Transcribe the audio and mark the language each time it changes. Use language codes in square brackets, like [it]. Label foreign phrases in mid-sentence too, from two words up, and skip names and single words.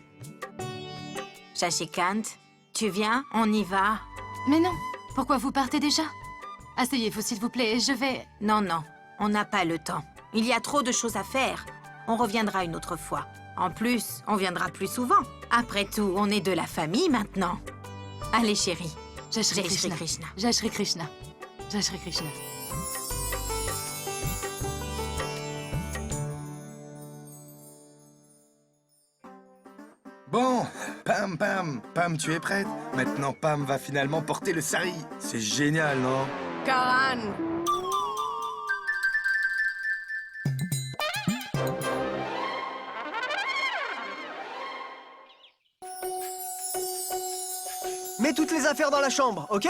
[fr] Shashikant, tu viens? On y va? Mais non, pourquoi vous partez déjà? Asseyez-vous s'il vous plaît, je vais... Non, non, on n'a pas le temps. Il y a trop de choses à faire. On reviendra une autre fois. En plus, on viendra plus souvent. Après tout, on est de la famille maintenant. Allez, chérie. [hi] जय श्री जय श्री Krishna. Krishna. जय श्री कृष्ण। जय श्री कृष्ण. [fr] Bon, Pam, tu es prête? Maintenant, Pam va finalement porter le sari. C'est génial, non? Karan! Mets toutes les affaires dans la chambre, ok?